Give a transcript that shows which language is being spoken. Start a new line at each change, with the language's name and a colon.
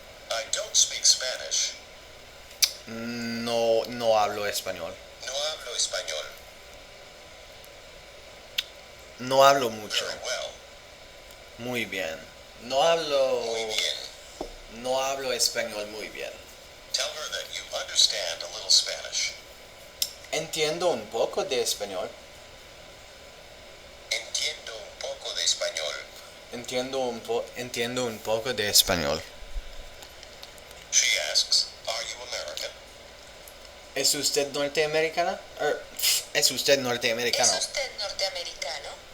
English: I don't speak Spanish.
Spanish: No hablo español. No hablo español. No hablo mucho.
English: Very well.
Spanish: Muy bien. No hablo. Muy bien. No hablo español muy bien.
English: Tell her that you understand a little Spanish.
Spanish: Entiendo un poco de español. Entiendo un poco de español. Entiendo un poco de español.
English: She asks, are you American?
Spanish: ¿Es usted norteamericana? ¿Es usted norteamericano? ¿Es usted norteamericano?